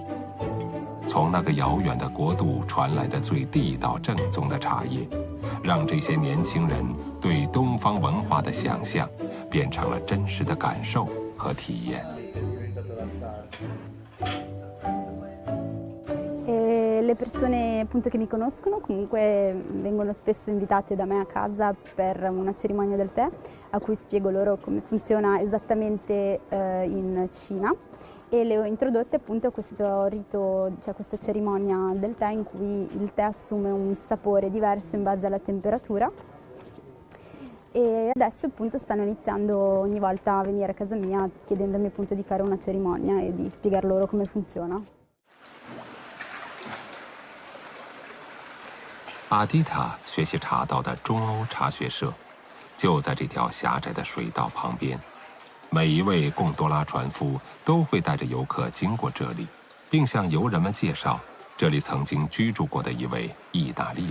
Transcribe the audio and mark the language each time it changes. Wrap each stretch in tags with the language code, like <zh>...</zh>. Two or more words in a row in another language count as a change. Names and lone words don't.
<zh>从那个遥远的国度传来的最地道正宗的茶叶，让这些年轻人对东方文化的想象变成了真实的感受和体验。</zh> <it>le persone appunto che mi conoscono comunque vengono spesso invitate da me a casa per una cerimonia del tè a cui spiego loro come funziona esattamente in Cina e le ho introdotte appunto a questo rito, cioè questa cerimonia del tè in cui il tè assume un sapore diverso in base alla temperatura e adesso appunto stanno iniziando ogni volta a venire a casa mia chiedendomi appunto di fare una cerimonia e di spiegar loro come funziona.</it> <zh>阿迪塔学习茶道的中欧茶学社，就在这条狭窄的水道旁边。每一位贡多拉船夫都会带着游客经过这里，并向游人们介绍这里曾经居住过的一位意大利人。</zh>